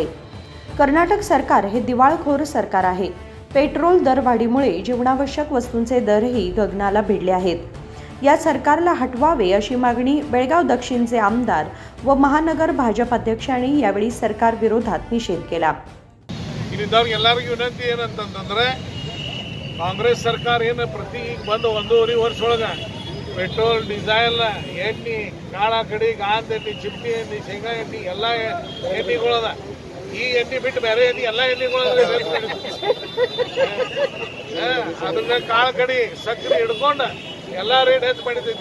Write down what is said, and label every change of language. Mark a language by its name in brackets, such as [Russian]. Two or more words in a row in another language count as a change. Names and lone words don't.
[Marathi] कर्नाटक सरकार हे दिवाळखोर सरकार आहे. पेट्रोल दरवाढीमुळे जीवनावश्यक वस्तूंचे दरही गगनाला भिडले आहेत. या सरकारला हटवावे अशी मागणी बेळगाव दक्षिणचे आमदार व महानगर भाजप अध्यक्षांनी यावेळी सरकार विरोधात निषेध केला. [Kannada] ಎಲ್ಲರಿಗೂ ವಿನಂತಿ ಏನಂತಂದ್ರೆ ಕಾಂಗ್ರೆಸ್ ಸರ್ಕಾರ ಏನು ಪ್ರತಿ ಬಂದು 1.5 ವರ್ಷ ಒಳಗೆ ಪೆಟ್ರೋಲ್ ಡೀಸೆಲ್ ಎಣ್ಣೆ ಕಾಳ ಕಡಿ ಗಾಂಧ ಎಣ್ಣೆ ಚಿಪ್ಟಿ ಎಣ್ಣೆ ಶೇಂಗಾ ಎಣ್ಣೆ ಎಲ್ಲ ಎಣ್ಣೆಗಳದ ಈ ಎಣ್ಣೆ ಬಿಟ್ಟು ಬೇರೆ ಎಣ್ಣೆ ಎಲ್ಲ ಎಣ್ಣೆಗಳದ ಅದನ್ನ ಕಾಳ ಕಡಿ ಸಕ್ಕರೆ ಹಿಡ್ಕೊಂಡು ಎಲ್ಲ ರೇಟ್ ಹೆಚ್ಚು ಮಾಡಿದ್ದೀವಿ.